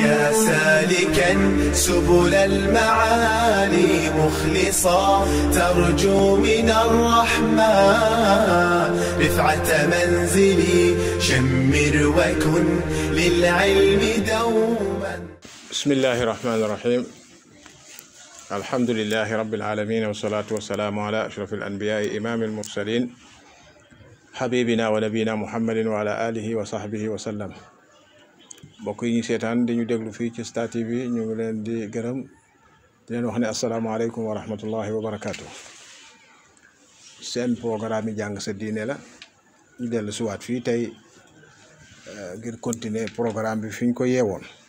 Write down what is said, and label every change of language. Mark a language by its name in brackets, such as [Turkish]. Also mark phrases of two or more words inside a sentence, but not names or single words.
[Arabic] سالكا سبل المعالي مخلصا ترجو من الرحمن رفعة منزلي شمر وكن للعلم دوما. بسم الله الرحمن الرحيم. الحمد لله رب العالمين والصلاة والسلام على أشرف الأنبياء إمام المرسلين حبيبنا ونبينا محمد وعلى آله وصحبه وسلم. [Wolof] mbokk yi ñu seetaan dañu déglu fii ci Star TV ñu ngi leen di gërëm di leen wax ne [Arabic] السلام عليكم ورحمة الله وبركاته. [Wolof] seen programme yi jàng sa diine la ñu dellu si waat fii tey ngir continuer programme bi fi ñu ko yeewoon.